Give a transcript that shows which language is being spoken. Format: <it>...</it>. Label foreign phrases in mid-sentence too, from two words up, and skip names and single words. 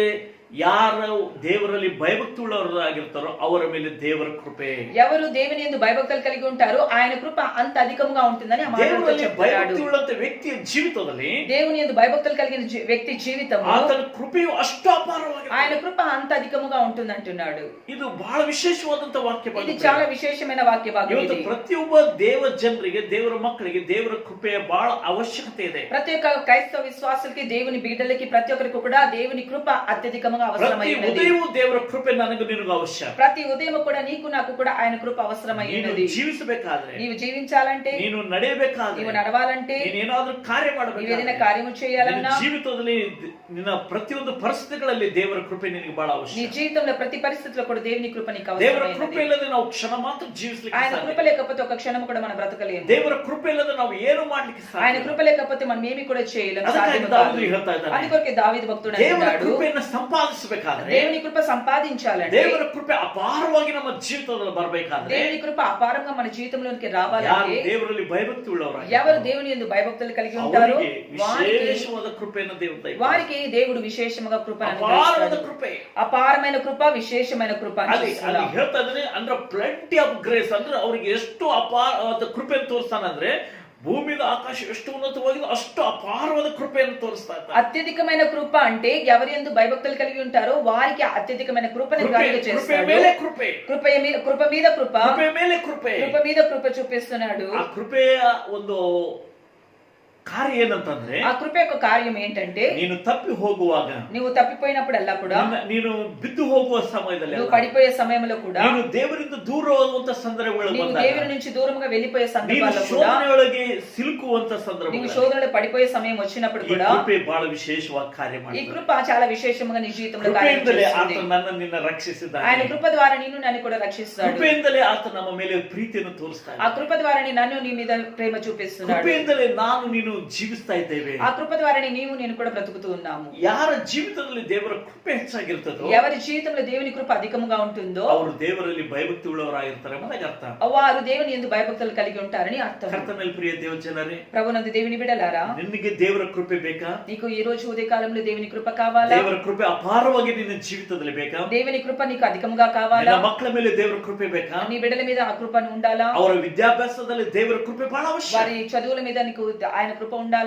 <kn>ಯಾರು ದೇವರಲ್ಲಿ ಭಯಭಕ್ತಿ ಉಳ್ಳವರಾಗಿರ್ತಾರೋ ಅವರ ಮೇಲೆ ದೇವರ ಕೃಪೆ.</kn> <te>ఎవరు దేవుని యందు భయభక్తులు కలిగి ఉంటారో ఆయన కృప అంత అధికముగా ఉంటుందని ఆ మాటలో చెప్తాడు.</te> <kn>ಭಯಭಕ್ತಿ ಉಳ್ಳಂತ ವ್ಯಕ್ತಿಯ ಜೀವಿತದಲ್ಲಿ</kn> <te>దేవుని యందు భయభక్తులు కలిగిన వ్యక్తి జీవితము</te> <kn>ಆತನ ಕೃಪೆಯು ಅಷ್ಟು ಅಪಾರವಾಗಿದೆ.</kn> <te>ఆయన కృప అంత అధికముగా ఉంటుంది అంటున్నాడు.</te> <kn>ಇದು ಬಹಳ ವಿಶೇಷವಾದಂತ ವಾಕ್ಯ.</kn> <te>ఇది చాలా విశేషమైన వాక్య భాగం.</te> <kn>ಇವತ್ತು ಪ್ರತಿಯೊಬ್ಬ ದೇವ ಜನರಿಗೆ, ದೇವರ ಮಕ್ಕಳಿಗೆ ದೇವರ ಕೃಪೆಯ ಬಹಳ ಅವಶ್ಯಕತೆ ಇದೆ.</kn> <te>ప్రతి ఒక్క క్రైస్తవ విశ్వాసులకి, దేవుని బిడ్డలకి, ప్రతి ఒక్కరికి కూడా దేవుని కృప అత్యధికముగా అవసరమైనది.</te> <kn>ఉదయం దేవರ ಕೃಪೆ ನನಗೆ ನಿನಗೆ ಅವಶ್ಯ.</kn> <te>ప్రతి ఉదయం కూడా నీకు నాకు కూడా ఆయన కృప అవసరమైనది.</te> <kn>ಜೀವಿಸಬೇಕಾದ್ರೆ,</kn> <te>నీవు జీవించాలంటే,</te> <kn>ನೀನು ನಡೆಯಬೇಕಾದ್ರೆ,</kn> <te>నీవు నడవాలంటే,</te> <kn>ನೀನೇನಾದ್ರೂ ಕಾರ್ಯ ಮಾಡಬೇಕು,</kn> <te>ఏదైనా కార్యము చేయాలన్నా,</te> <kn>ಜೀವಿತದಲ್ಲಿ ನಿನ್ನ ಪ್ರತಿಯೊಂದು ಪರಿಸ್ಥಿತಿಗಳಲ್ಲಿ ದೇವರ ಕೃಪೆ ನಿನಗೆ ಬಹಳ ಅವಶ್ಯ.</kn> <te>నీ జీవితంలో ప్రతి పరిస్థితిలో కూడా దేవుని కృప నీకు</te> <kn>ದೇವರ</kn> <te>అవసరమైనది.</te> <kn>ಕೃಪೆ ಇಲ್ಲದೆ ನಾವು ಕ್ಷಣ ಮಾತ್ರ ಜೀವಿಸಲಿಕ್ಕೆ</kn> <te>ఆయన</te> <kn>ಸಾಧ್ಯ.</kn> <te>కృప లేకపోతే ఒక క్షణం కూడా మనం బ్రతకలేము.</te> <kn>ದೇವರ ಕೃಪೆ ಇಲ್ಲದೆ ನಾವು ಏನು ಮಾಡ್ಲಿಕ್ಕೆ ಸಾಧ್ಯ.</kn> <te>ఆయన కృప లేకపోతే మనం ఏమీ కూడా చేయలేము,</te> <kn>ಅದಕ್ಕಾಗಿ</kn> <te>సాధ్యం</te> <kn>ದಾವೀದು</kn> <te>కాదు.</te> <kn>ಹೇಳ್ತಾ ಇದ್ದಾನೆ,</kn> <te>అందుకొరకే దావీదు భక్తుడు</te> <kn>ದೇವರ</kn> <te>అంటున్నాడు,</te> <kn>ಕೃಪೆಯನ್ನು ಸಂಪಾದಿಸಬೇಕಾದ್ರೆ,</kn> <te>దేవుని కృప సంపాదించాలంటే,</te> <kn>ದೇವರ ಕೃಪೆ ಅಪಾರವಾಗಿ ನಮ್ಮ ಜೀವಿತದಲ್ಲಿ ಬರಬೇಕಾದ್ರೆ,</kn> <te>దేవుని కృప అపారంగా మన జీవితంలోనికి</te> <kn>ಯಾರು</kn> <te>రావాలంటే,</te> <kn>ದೇವರಲ್ಲಿ ಭಯಭಕ್ತಿ ಉಳ್ಳವರಾಗಿ,</kn> <te>ఎవరు దేవుని యందు భయభక్తులు కలిగి ఉంటారో</te> <kn>ವಿಶೇಷವಾದ ಕೃಪೆಯನ್ನು ದೇವರು ದಯಪಾಲಿಸುತ್ತಾನೆ.</kn> <te>వారికి దేవుడు విశేషముగా కృపను</te> <kn>ಅಪಾರವಾದ</kn> <te>అనుగ్రహిస్తాడు.</te> <kn>ಕೃಪೆ,</kn> <te>అపారమైన కృప, విశేషమైన కృప అని</te> <kn>ಅಲ್ಲಿ</kn> <te>చూస్తున్నాం.</te> <kn>ಹೇಳ್ತಾ ಇದ್ದಾನೆ. ಅಂದ್ರೆ</kn> <en>plenty of grace,</en> <kn>ಅಂದ್ರೆ ಅವ್ರಿಗೆ ಎಷ್ಟು ಅಪಾರವಾದ ಕೃಪೆಯನ್ನು ತೋರಿಸ್ತಾನಂದ್ರೆ, ಭೂಮಿಗೆ ಆಕಾಶ ಎಷ್ಟು ಉನ್ನತವಾಗಿದೆ ಅಷ್ಟು ಅಪಾರವಾದ ಕೃಪೆಯನ್ನು ತೋರಿಸ್ತಾ ಇದ್ದಾನೆ.</kn> <te>అత్యధికమైన కృప అంటే ఎవరి యందు భయభక్తులు కలిగి ఉంటారో వారికి అత్యధికమైన కృపను</te> <kn>ಕೃಪೆ</kn> <te>కలుగజేస్తాడు.</te> <kn>ಮೇಲೆ కృಪೆ,</kn> <te>కృప మీద కృప,</te> <kn>ಕೃಪೆ ಮೇಲೆ ಕೃಪೆ.</kn> <te>కృప మీద కృప చూపిస్తున్నాడు.</te> <kn>ಆ ಕೃಪೆಯ ಒಂದು ಕಾರ್ಯ ಏನಂತಂದ್ರೆ,</kn> <te>ఆ కృప యొక్క కార్యం ఏంటంటే,</te> <kn>ನೀನು ತಪ್ಪಿ ಹೋಗುವಾಗ,</kn> <te>నువ్వు తప్పిపోయినప్పుడల్లా కూడా,</te> <kn>ನೀನು ಬಿದ್ದು ಹೋಗುವ ಸಮಯದಲ್ಲಿ,</kn> <te>నువ్వు పడిపోయే సమయంలో కూడా,</te> <kn>ನೀನು ದೇವರಿಂದ ದೂರ ಹೋಗುವಂತ ಸಂದರ್ಭಗಳು</kn> <te>నీవు</te> <kn>ಬಂದಾಗ,</kn> <te>దేవుని నుంచి దూరంగా వెళ్ళిపోయే</te> <kn>ನೀನು</kn> <te>సందర్భాల్లో కూడా,</te> <kn>ಶೋಧನೆಯೊಳಗೆ ಸಿಲುಕುವಂತ</kn> <te>నీవు</te> <kn>ಸಂದರ್ಭಗಳು,</kn> <te>శోధనలో పడిపోయే సమయం వచ్చినప్పుడు</te> <kn>ಈ</kn> <te>కూడా</te> <kn>ಕೃಪೆ ಬಹಳ ವಿಶೇಷವಾಗಿ ಕಾರ್ಯ</kn> <te>ఈ</te> <kn>ಮಾಡ್ತದೆ.</kn> <te>కృప చాలా విశేషంగా నీ జీవితంలో కార్యం</te> <kn>ಕೃಪೆಯಿಂದಲೇ</kn> <te>చేస్తుంది.</te> <kn>ಆತ ನನ್ನ ನಿನ್ನ ರಕ್ಷಿಸಿದ್ದಾನೆ.</kn> <te>ఆయన కృప ద్వారా నిన్ను నన్ను కూడా రక్షిస్తాడు.</te> <kn>ಕೃಪೆಯಿಂದಲೇ ಆತ ನಮ್ಮ ಮೇಲೆ ಪ್ರೀತಿಯನ್ನು ತೋರಿಸ್ತಾನೆ.</kn> <te>ఆ కృప ద్వారా నన్ను నీ మీద ప్రేమ చూపిస్తున్నాడు.</te> <kn>ಕೃಪೆಯಿಂದಲೇ ನಾನು ನೀನು ಜೀವಿಸ್ತಾ ಇದ್ದೇವೆ.</kn> <te>ఆ కృప ద్వారా నీవు నేను కూడా బ్రతుకుతూ ఉన్నాము.</te> <kn>ಯಾರ ಜೀವಿತದಲ್ಲಿ ದೇವರ ಕೃಪೆ ಹೆಚ್ಚಾಗಿರ್ತದೋ,</kn> <te>ఎవరి జీవితంలో దేవుని కృప అధికముగా ఉంటుందో</te> <kn>ಅವರು ದೇವರಲ್ಲಿ ಭಯಭಕ್ತಿ ಉಳ್ಳವರಾಗಿರ್ತಾರೆ ಎಂಬುದಾಗಿ ಅರ್ಥ.</kn> <te>వారు దేవుని యందు భయభక్తులు కలిగి ఉంటారని అర్థం.</te> <kn>ಕರ್ತನಲ್ಲಿ ಪ್ರಿಯ ದೇವ ಜನರೇ,</kn> <te>ప్రభునందు దేవుని బిడ్డలారా,</te> <kn>ನಿನಗೆ ದೇವರ ಕೃಪೆ ಬೇಕಾ?</kn> <te>నీకు ఈ రోజు ఉదయకాలంలో దేవుని కృప కావాలా?</te> <kn>ದೇವರ ಕೃಪೆ ಅಪಾರವಾಗಿ ನಿನ್ನ ಜೀವಿತದಲ್ಲಿ ಬೇಕಾ?</kn> <te>దేవుని కృప నీకు అధికముగా కావాలా?</te> <kn>ನಿನ್ನ ಮಕ್ಕಳ ಮೇಲೆ ದೇವರ ಕೃಪೆ ಬೇಕಾ?</kn> <te>నీ బిడ్డల మీద ఆ కృపను ఉండాలా?</te> <kn>ಅವರ ವಿದ್ಯಾಭ್ಯಾಸದಲ್ಲಿ ದೇವರ ಕೃಪೆ ಬಹಳ ಅವಶ್ಯ.</kn> <te>వారి చదువుల మీద నీకు ఆయన కృప ఉండాలా?</te>